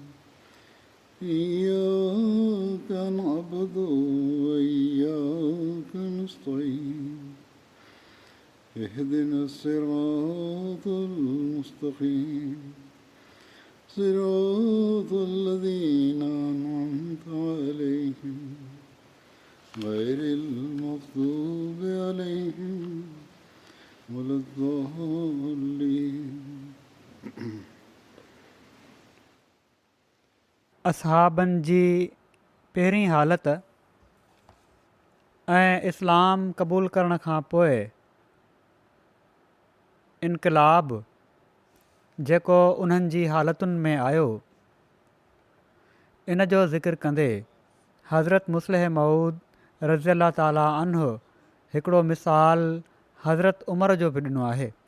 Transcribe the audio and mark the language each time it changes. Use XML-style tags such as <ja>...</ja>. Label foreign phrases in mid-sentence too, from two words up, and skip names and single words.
<ar>إياك نعبد وإياك نستعين اهدنا الصراط المستقيم صراط الذين أنعمت عليهم غير المغضوب عليهم ولا الضالين.</ar> <sd>असहाबनि जी पहिरीं हालत ऐं इस्लाम क़बूल करण खां पोइ इनक़लाब जेको उन्हनि जी हालतुनि में आयो, इन जो ज़िक्र कंदे हज़रत मुस्लिह मऊद</sd> <ar>رضي الله تعالى عنه</ar> <sd>हिकिड़ो मिसाल हज़रत उमर जो बि ॾिनो आहे।</sd>